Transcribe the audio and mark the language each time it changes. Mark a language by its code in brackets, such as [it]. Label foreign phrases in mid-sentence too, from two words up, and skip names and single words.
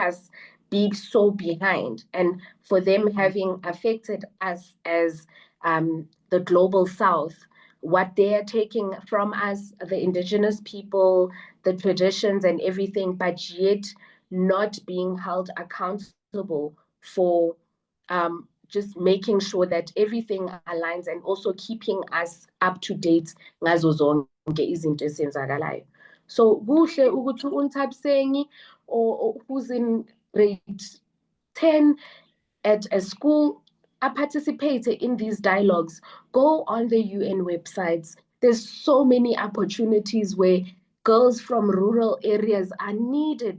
[en] us be so behind, and for them having affected us as the global South, what they are taking from us, the indigenous people, the traditions and everything, but yet not being held accountable for just making sure that everything aligns and also keeping us up to date [nd] ngazo zonke izinto ezenzakalayo. [en] So [nd] kuhle ukuthi uNthabiseni [en] or who's in grade 10 at a school participate in these dialogues. Go on the UN websites. There's so many opportunities where girls from rural areas are needed.